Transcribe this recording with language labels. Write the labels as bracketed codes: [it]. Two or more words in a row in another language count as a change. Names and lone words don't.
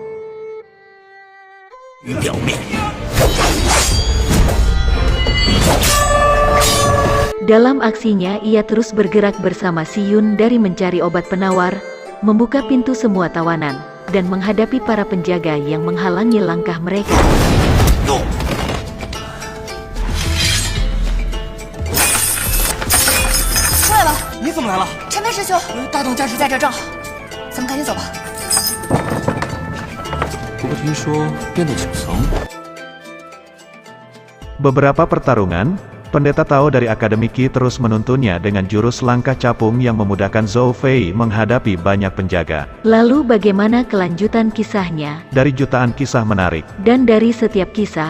[id] Dalam aksinya ia terus bergerak bersama Si Yun dari mencari obat penawar, membuka pintu semua tawanan, dan menghadapi para penjaga yang menghalangi langkah mereka. [zh] 你怎么来了？陈培师兄，大当家是在这正好，咱们赶紧走吧。不过听说变到9层。 [id] Beberapa pertarungan, Pendeta Tao dari Akademi Qi terus menuntunnya dengan jurus langkah capung yang memudahkan Zhou Fei menghadapi banyak penjaga. Lalu bagaimana kelanjutan kisahnya? Dari jutaan kisah menarik, Dan dari setiap kisah,